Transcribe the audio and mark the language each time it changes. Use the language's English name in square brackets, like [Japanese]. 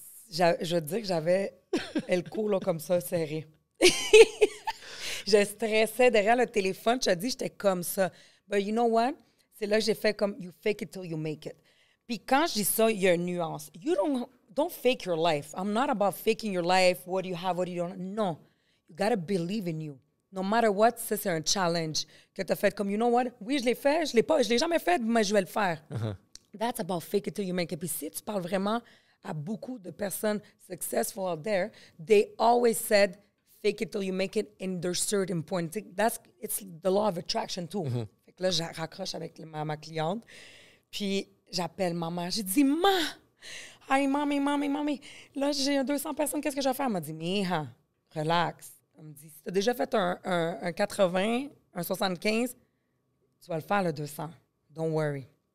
[French] Je veux dire que j'avais le cou là, comme ça, serré. Je stressais derrière le téléphone. Je te dis, j'étais comme ça. [English] But you know what? [French] C'est là que j'ai fait comme [English] you fake it till you make it. [French] Puis quand je dis ça, il y a une nuance. [English] You don't fake your life. I'm not about faking your life, what you have, what you don't. No. You gotta believe in you. No matter what, [French] ça, c'est un challenge que tu as fait comme, [English] you know what? [French] Oui, je l'ai fait, je l'ai jamais fait, mais je vais le faire. [English] That's about fake it till you make it. [French] Puis si tu parles vraiment à beaucoup de personnes [English] successful out there, they always said fake it till you make it in their certain point. It's the law of attraction too. [French] Fait que là, je raccroche avec ma cliente. Puis j'appelle ma mère. J'ai dit, hey, mamie. Là, j'ai 200 personnes, qu'est-ce que je vais faire? Elle m'a dit, Miha, relax. Elle me dit, si tu as déjà fait un 80, un 75, tu vas le faire, le 200. [English] Don't worry.